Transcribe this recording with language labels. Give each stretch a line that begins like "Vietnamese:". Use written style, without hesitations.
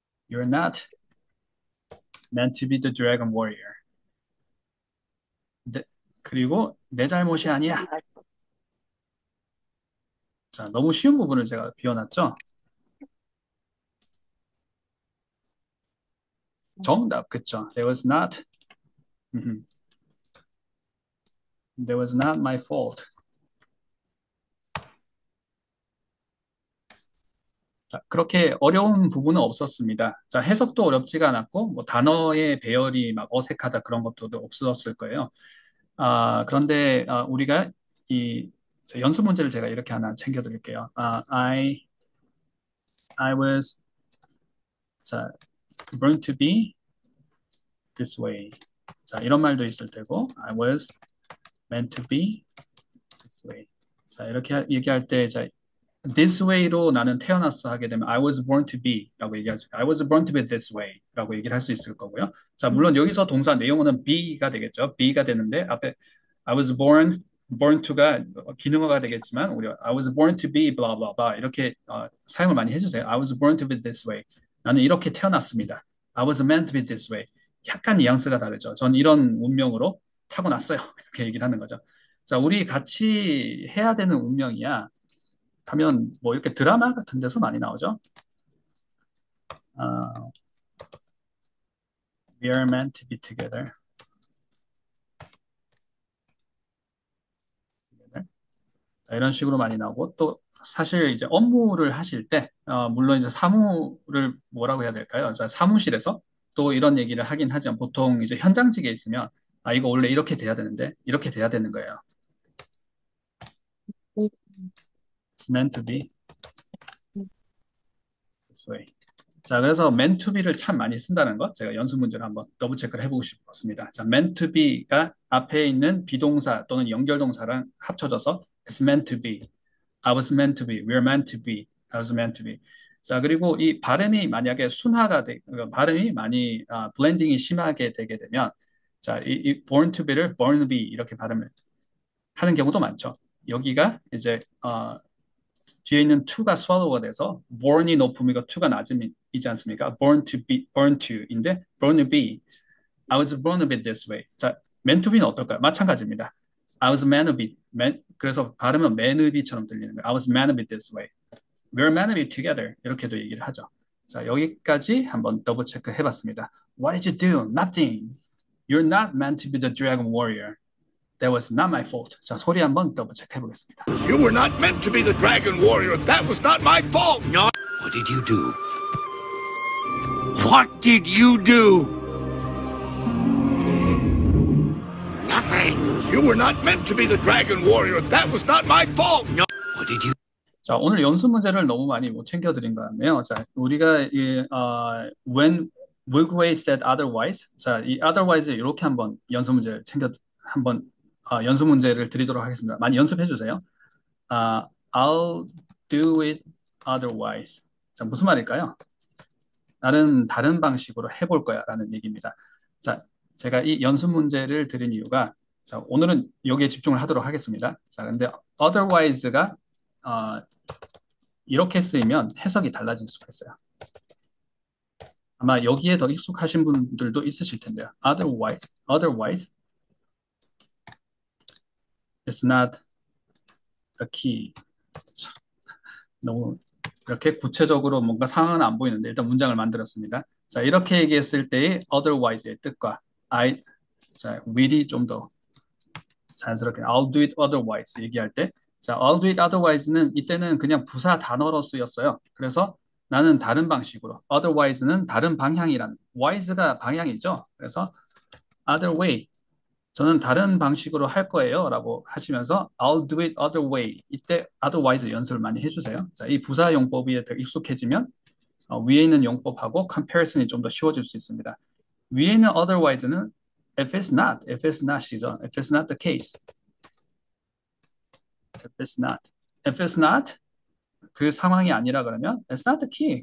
English: You're not meant to be the dragon warrior.
Korean: 그리고 내 잘못이 아니야. 자, 너무 쉬운 부분을 제가 비워놨죠? 정답, 그쵸?
English: There was not, there was not my fault.
Korean: 자, 그렇게 어려운 부분은 없었습니다. 자, 해석도 어렵지가 않았고, 뭐 단어의 배열이 막 어색하다 그런 것도 없었을 거예요. 그런데 우리가 이 연습 문제를 제가 이렇게 하나 챙겨드릴게요.
English: I was 자, born to be this way.
Korean: 자, 이런 말도 있을 테고,
English: I was meant to be this way.
Korean: 자, 이렇게 얘기할 때, 자, this way로 나는 태어났어 하게 되면
English: I was born to be
Korean: 라고 얘기하죠.
English: I was born to be this way
Korean: 라고 얘기를 할 수 있을 거고요. 자, 물론 여기서 동사 내용어는 be가 되겠죠. be가 되는데 앞에 I was born to가 기능어가 되겠지만 우리가
English: I was born to be blah blah blah
Korean: 이렇게 사용을 많이 해주세요.
English: I was born to be this way.
Korean: 나는 이렇게 태어났습니다.
English: I was meant to be this way.
Korean: 약간 뉘앙스가 다르죠. 전 이런 운명으로 타고났어요. 이렇게 얘기를 하는 거죠. 자, 우리 같이 해야 되는 운명이야. 하면 뭐 이렇게 드라마 같은 데서 많이 나오죠.
English: 어, We are meant to be together.
Korean: 자, 이런 식으로 많이 나오고 또 사실 이제 업무를 하실 때 물론 이제 사무를 뭐라고 해야 될까요? 자, 사무실에서 또 이런 얘기를 하긴 하지만 보통 이제 현장직에 있으면 이거 원래 이렇게 돼야 되는데 이렇게 돼야 되는 거예요.
English: It's meant to be this way.
Korean: 자, 그래서 meant to be를 참 많이 쓴다는 거 제가 연습 문제를 한번 더블 체크를 해보고 싶었습니다.
English: 자, meant to be가
Korean: 앞에 있는 비동사 또는 연결동사랑 합쳐져서
English: it's meant to be, I was meant to be, we're meant to be, I was meant to be.
Korean: 자, 그리고 이 발음이 만약에 발음이 많이 블렌딩이 심하게 되게 되면 자, 이 born to be를 born to be 이렇게 발음을 하는 경우도 많죠. 여기가 이제 뒤에 있는 to가 swallow가 돼서 born이 높음이고 to가 낮음이지 않습니까?
English: born to be, born to인데 born to be, I was born to be this way.
Korean: 자, meant to be는 어떨까요? 마찬가지입니다.
English: I was meant to be,
Korean: 그래서 발음은
English: meant to be처럼 들리는 거예요. I was meant to be this way. We're meant to be together.
Korean: 이렇게도 얘기를 하죠. 자, 여기까지 한번 더블 체크 해봤습니다.
English: What did you do? Nothing. You're not meant to be the dragon warrior. That was not my fault.
Korean: 자, 소리 한번 더블 체크 해보겠습니다.
English: You were not meant to be the dragon warrior. That was not my fault. No. What did you do? What did you do? Nothing. You were not meant to be the dragon warrior. That was not my fault. No. What did you?
Korean: 자, 오늘 연습 문제를 너무 많이 못 챙겨드린 것 같네요. 자, 우리가
English: when Wigway said otherwise,
Korean: 자, 이 otherwise 이렇게 한번 연습 문제를 한번 연습 문제를 드리도록 하겠습니다. 많이 연습해 주세요.
English: I'll do it otherwise.
Korean: 자, 무슨 말일까요? 나는 다른 방식으로 해볼 거야 라는 얘기입니다. 자, 제가 이 연습 문제를 드린 이유가 자, 오늘은 여기에 집중을 하도록 하겠습니다. 자, 근데 otherwise가 이렇게 쓰이면 해석이 달라질 수가 있어요. 아마 여기에 더 익숙하신 분들도 있으실 텐데요.
English: Otherwise is not the key.
Korean: 너무 이렇게 구체적으로 뭔가 상황은 안 보이는데 일단 문장을 만들었습니다. 자, 이렇게 얘기했을 때의 otherwise의 뜻과 will이 좀 더 자연스럽게
English: I'll do it otherwise
Korean: 얘기할 때 자, I'll do it otherwise는 이때는 그냥 부사 단어로 쓰였어요. 그래서 나는 다른 방식으로 otherwise는 다른 방향이라는 wise가 방향이죠. 그래서 other way 저는 다른 방식으로 할 거예요 라고 하시면서
English: I'll do it other way
Korean: 이때 otherwise 연습을 많이 해주세요. 자, 이 부사 용법이 더 익숙해지면 위에 있는 용법하고 comparison이 좀 더 쉬워질 수 있습니다. 위에 있는 otherwise는
English: if it's not
Korean: 이죠.
English: If it's not the case. If it's not
Korean: 그 상황이 아니라 그러면
English: it's not the key.